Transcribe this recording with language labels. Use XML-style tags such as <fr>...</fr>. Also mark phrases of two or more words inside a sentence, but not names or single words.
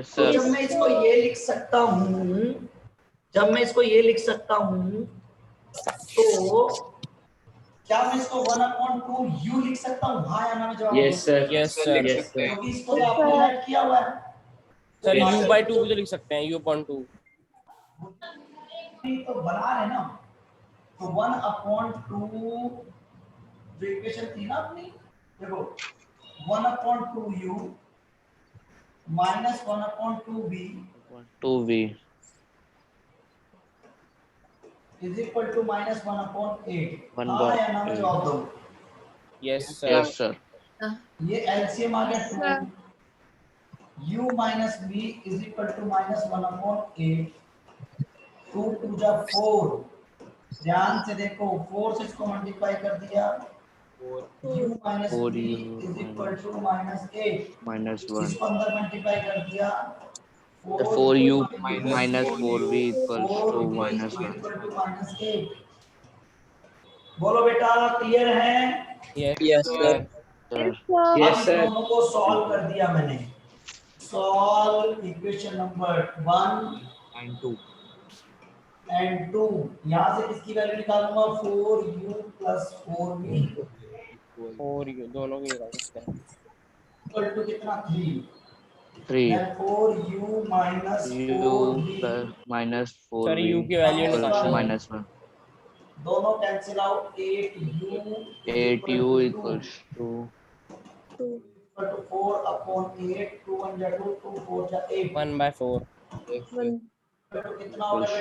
<hi>तो</hi> <en>sir.</en> <hi>जब मैं इसको ये लिख सकता हूँ, तो क्या मैं इसको 1/2 u लिख सकता हूँ, हाँ या ना? मैं जवाब</hi> <en>yes sir. यस Sir, सर।</en> <hi>लिख</hi> <en>Yes,</en> <hi>सकते हैं। क्योंकि इसको तो आपने ऐड किया हुआ है।</hi> <en>सर Yes, u sir.</en> <hi>by 2 भी तो लिख सकते हैं,</hi> <en>u upon 2।</en> <hi>तो बना रहे ना, तो 1/2 जो इक्वेशन थी ना अपनी, देखो</hi> <en>1/2u minus 1/2v 2v is equal to minus 1/8। 1/8।</en> <hi>हाँ या ना? मैं जवाब दो।</hi> <en>yes sir. yes sir.</en> <hi>ये एलसीएम आ गया 2।</hi> <en>u minus v is equal to minus 1/8।</en> <hi>2 2 जा 4। ध्यान से देखो, 4 से इसको मल्टीप्लाई कर दिया।</hi> <en>u minus 4u v is equal to minus 8। minus 1.</en> <hi>इसको अंदर मल्टीप्लाई कर दिया।</hi> <en>4u minus 4v equals to minus 1.</en> <hi>-8। बोलो बेटा, क्लियर है?</hi> <en>yes sir. sir. Yes,</en> <hi>अब इन</hi> <en>sir.</en> <hi>दोनों को सॉल्व कर दिया मैंने।</hi> <en>solve equation number 1 And 2. एंड 2।</en> <hi>यहाँ से किसकी वैल्यू निकालूंगा?</hi> <en>4u plus 4v</en> <hi>4 u दोनों की निकाल सकते हैं।</hi> <en>equal to</en> <hi>कितना? 3।</hi> <en>3 then 4u minus u 4v plus minus 4v</en> <hi>सर u की वैल्यू</hi> <en>equals to</en> <hi>निकालना है।</hi> <en>minus 1.</en> <hi>दोनों</hi> <en>cancel out.</en> <hi>8u</hi> <en>8u equals to</en> <hi>4/8। 2 1 जा 2, 2 4 जा 8।</hi> <en>1/4। Yes, sir.</en> <hi>तो कितना हो गया</hi>